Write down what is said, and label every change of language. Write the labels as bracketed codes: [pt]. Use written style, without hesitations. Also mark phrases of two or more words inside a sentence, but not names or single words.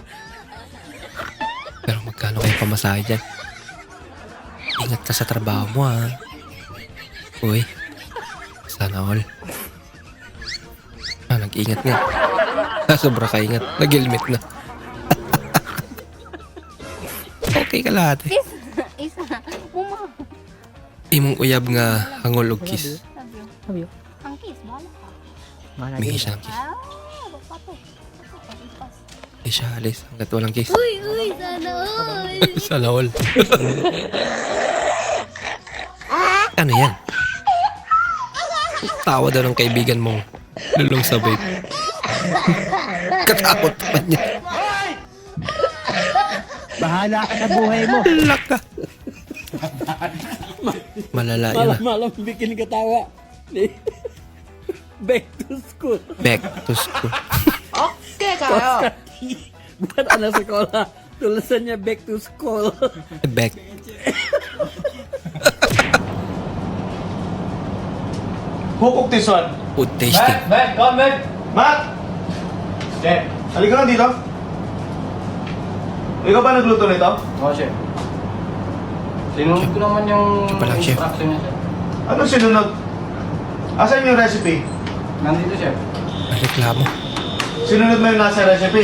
[tl] Pero magkano kayo pamasahe dyan? Ingat ka sa trabaho mo, ha? Uy, sana all. Nag-ingat nga. Sobra ka ingat. Nag-helmet na. Okay ka lahat eh. Isa. [ceb] Imong uyab nga hangol og kiss. Ang kiss, bahala ka. [tl] Mingi siya ng kiss. Hindi siya alis hanggat walang kiss. Uy, sana all. Sana all. Ano yan? Tawa daw ng kaibigan mong lulong sabay. Katakot pa niya. Bahala ka sa buhay mo. Laka. Malala yun ah. [id] Malam bikin ketawa. [en] Back to school. Back to school. [tl] Okay kayo. [id] Bukan anak sekolah. Tulisannya [en] back to school. Back. Hukok tison. Food tasting. Matt, come back. Matt! Chef, [tl] halika lang dito. Ikaw ba nagluto nito? Oo, chef. Sinunod ko naman yung Palang, chef. instruction niya, chef. Anong sinunod? Asan yung recipe? Nandito, chef. Reklamo. Sinunod mo yung nasa recipe?